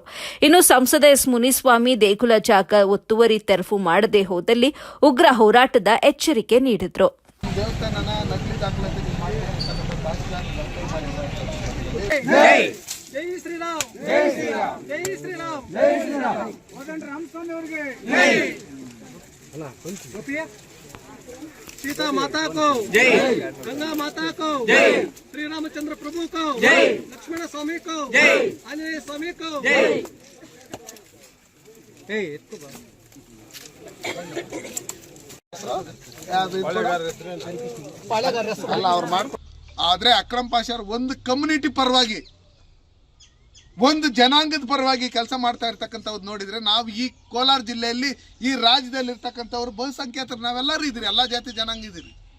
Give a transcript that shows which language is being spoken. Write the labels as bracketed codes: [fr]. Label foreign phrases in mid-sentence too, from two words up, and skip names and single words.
[kn] ಇನ್ನು ಸಂಸದ ಎಸ್ ಮುನಿಸ್ವಾಮಿ ದೇಗುಲ ಜಾಗ ಒತ್ತುವರಿ ತೆರವು ಮಾಡದೆ ಹೋದಲ್ಲಿ ಉಗ್ರ ಹೋರಾಟದ ಎಚ್ಚರಿಕೆ ನೀಡಿದ್ರು. [hi] जय श्रीराम जय श्रीराम जय श्रीराम जय श्रीराम ರಾಮಸ್ವಾಮಿ ಅವರಿಗೆ सीता माता को जय, गंगा माता को जय, श्री रामचंद्र प्रभु को जय, लक्ष्मण स्वामी को जय, आंजनेय स्वामी को जय. [kn] ಆದ್ರೆ ಅಕ್ರಮ್ ಪಾಷಾ ಒಂದು ಕಮ್ಯುನಿಟಿ ಪರವಾಗಿ ಒಂದು ಜನಾಂಗದ ಪರವಾಗಿ ಕೆಲಸ ಮಾಡ್ತಾ ಇರ್ತಕ್ಕಂಥವ್ರು ನೋಡಿದ್ರೆ ನಾವು ಈ ಕೋಲಾರ ಜಿಲ್ಲೆಯಲ್ಲಿ ಈ ರಾಜ್ಯದಲ್ಲಿ ಇರ್ತಕ್ಕಂಥವ್ರು ಬಹುಸಂಖ್ಯಾತರು ನಾವೆಲ್ಲರೂ ಇದ್ದೀರಿ, ಎಲ್ಲ ಜಾತಿ ಜನಾಂಗ ಇದ್ದೀರಿ.